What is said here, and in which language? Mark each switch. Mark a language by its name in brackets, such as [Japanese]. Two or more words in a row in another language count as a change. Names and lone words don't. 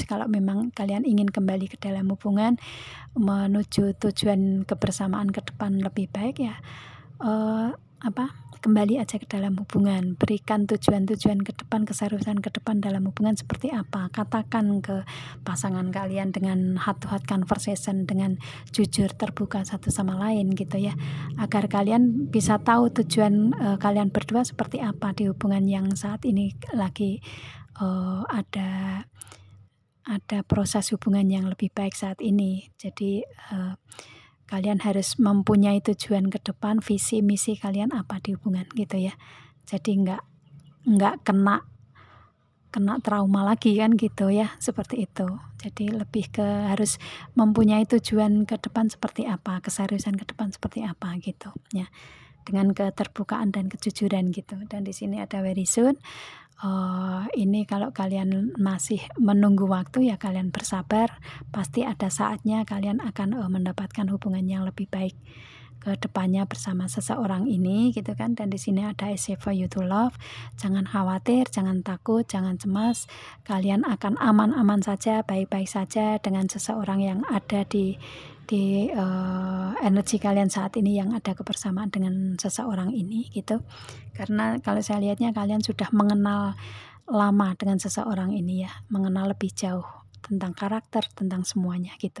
[Indonesian] Kalau memang kalian ingin kembali ke dalam hubungan menuju tujuan kebersamaan ke depan lebih baik ya, kembali aja ke dalam hubungan, berikan tujuan-tujuan ke depan, keseriusan ke depan dalam hubungan seperti apa, katakan ke pasangan kalian dengan [English] heart to heart conversation, [Indonesian] dengan jujur terbuka satu sama lain gitu ya, agar kalian bisa tahu tujuan kalian berdua seperti apa di hubungan yang saat ini lagi ada proses hubungan yang lebih baik saat ini. Jadi kalian harus mempunyai tujuan ke depan, visi misi kalian apa di hubungan gitu ya. Jadi nggak kena trauma lagi kan gitu ya, seperti itu. Jadi lebih ke harus mempunyai tujuan ke depan seperti apa, keseriusan ke depan seperti apa gitu ya, dengan keterbukaan dan kejujuran gitu. Dan di sini ada [English] very soon. [Indonesian] Ini kalau kalian masih menunggu waktu ya kalian bersabar, pasti ada saatnya kalian akan mendapatkan hubungan yang lebih baik ke depannya bersama seseorang ini gitu kan. Dan di sini ada [English] I say for you to love. [Indonesian] Jangan khawatir, jangan takut, jangan cemas. Kalian akan aman-aman saja, baik-baik saja dengan seseorang yang ada di energi kalian saat ini, yang ada kebersamaan dengan seseorang ini gitu. Karena kalau saya lihatnya kalian sudah mengenal lama dengan seseorang ini ya, mengenal lebih jauh tentang karakter, tentang semuanya gitu.